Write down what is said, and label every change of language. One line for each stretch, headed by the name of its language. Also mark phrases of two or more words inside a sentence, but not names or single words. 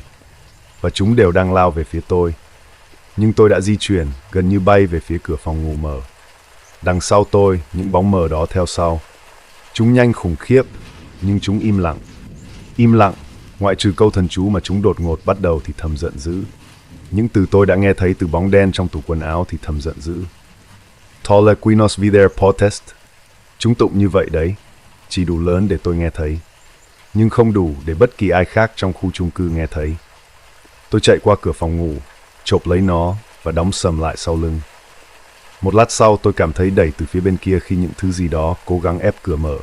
Vietnamese: Và chúng đều đang lao về phía tôi. Nhưng tôi đã di chuyển, gần như bay về phía cửa phòng ngủ mở. Đằng sau tôi, những bóng mờ đó theo sau. Chúng nhanh khủng khiếp, nhưng chúng im lặng. Im lặng, ngoại trừ câu thần chú mà chúng đột ngột bắt đầu thì thầm giận dữ. Những từ tôi đã nghe thấy từ bóng đen trong tủ quần áo thì thầm giận dữ.
Latin: Tolle quinos vider potest.
Vietnamese: Chúng tụng như vậy đấy, chỉ đủ lớn để tôi nghe thấy, nhưng không đủ để bất kỳ ai khác trong khu chung cư nghe thấy. Tôi chạy qua cửa phòng ngủ, chộp lấy nó và đóng sầm lại sau lưng. Một lát sau tôi cảm thấy đẩy từ phía bên kia khi những thứ gì đó cố gắng ép cửa mở.